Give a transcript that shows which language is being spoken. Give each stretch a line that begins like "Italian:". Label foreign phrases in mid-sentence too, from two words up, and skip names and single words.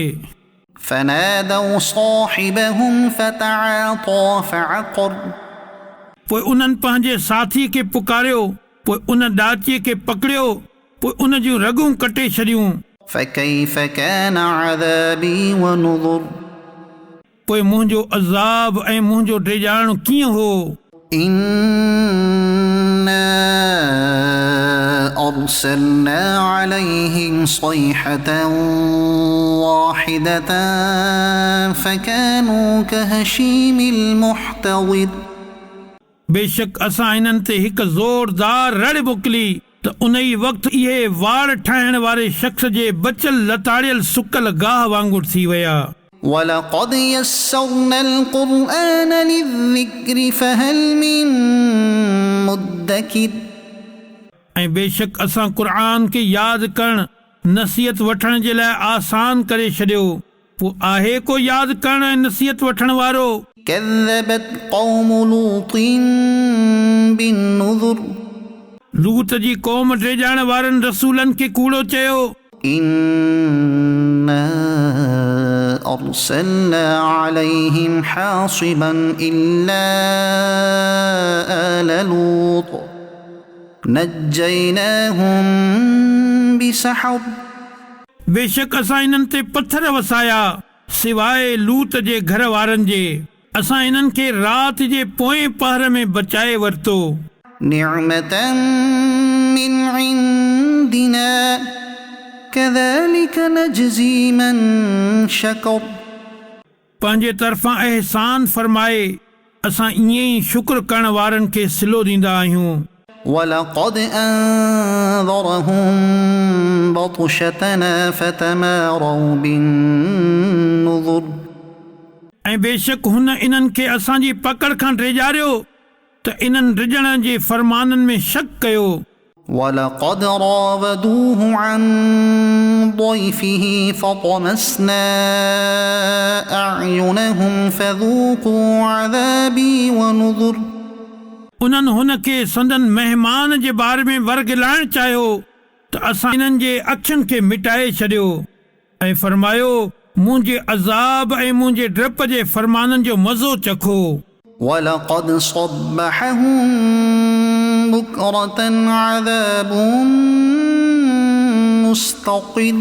Arabic: فنادوا صاحبهم فتعاطى فعقر
Sindhi: पोइ उन्हनि पंहिंजे साथीअ खे पुकारियो, पोइ उन ॾाचीअ खे पकड़ियो, पोइ उन जूं रॻूं कटे छॾियूं।
Arabic: فكيف كان عذابي ونذر
Sindhi: पोइ मुंहिंजो अज़ाब ऐं मुंहिंजो डेॼाइणो कीअं हो?
Arabic: إنا أرسلنا عليهم صيحة واحدة فكانوا كهشيم المحتضر
Sindhi: बेशक असां इन्हनि ते हिकु ज़ोरदार रड़ मोकिली त उन ई वक़्तु इहे वाड़ ठाहिण वारे शख़्स जे बचल लताड़ियल सुकल गाह वांगुरु थी विया।
Arabic: ولقد يسرنا القرآن للذكر فهل من مدكر
Sindhi: ऐं बेशक असां क़ुर खे यादि करण नसीहत वठण जे लाइ आसान करे छॾियो। पोइ आहे को यादि करण ऐं नसीहत वठण वारो?
Arabic: كذبت قوم لوط بالنذر
Sindhi: लूत जी क़ौम डेॼाइण वारनि रसूलनि खे कूड़ो चयो।
Arabic: إنا أرسلنا عليهم حاصبا إلا آل لوط نجيناهم بسحر
Sindhi: बेशक असां इन्हनि ते पथर वसाया सवाइ लूत जे घर वारनि जे। असां इन्हनि खे राति जे पोएं पहर में बचाए वरितो।
Arabic: نعمة من عندنا كذلك نجزي من شكر
Sindhi: पंहिंजे तरफ़ां अहसान फरमाए असां ईअं ई शुक्र करण वारनि खे सिलो ॾींदा आहियूं।
Arabic: ولقد أنذرهم بطشتنا فتماروا بالنذر
Sindhi: ऐं बेशक हुन इन्हनि खे असांजी पकड़ खां ड्रेजारियो त इन्हनि रिजण जे फरमाननि में शक कयो।
Arabic: ولقد راودوه عن ضيفه فطمسنا أعينهم فذوقوا عذابي ونذر
Sindhi: उन्हनि हुन खे संदन महिमान जे बारे में वरगिलाइण चाहियो त असां इन्हनि जे अखियुनि खे मिटाए छॾियो ऐं फरमायो मुंहिंजे अज़ाब ऐं मुंहिंजे डप जे फरमाननि जो मज़ो चखो।
Arabic: ولقد صبحهم بكرة عذاب مستقر